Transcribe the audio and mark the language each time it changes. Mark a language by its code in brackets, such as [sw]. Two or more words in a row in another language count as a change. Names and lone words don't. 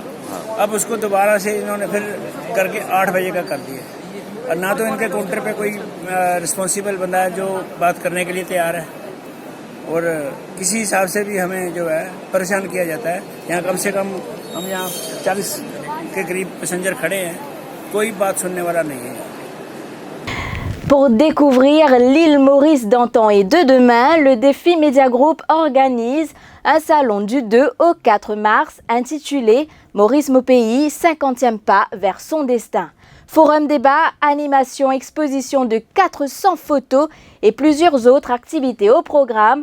[hi] अब उसको दोबारा से इन्होंने फिर करके 8 बजे का कर दिया, और ना तो इनके काउंटर पे कोई रिस्पॉन्सिबल बंदा है जो बात करने के लिए तैयार है, और किसी हिसाब से भी हमें जो है परेशान किया जाता है। यहाँ कम से कम हम यहाँ 40 के करीब पैसेंजर खड़े हैं, कोई बात सुनने वाला नहीं है। [fr] Pour découvrir l'île Maurice d'antan et de demain, le Défi Media Group organise un salon du 2 au 4 mars intitulé Maurice mon pays, 50e pas vers son destin. Forum débat, animation, exposition de 400 photos et plusieurs autres activités au programme.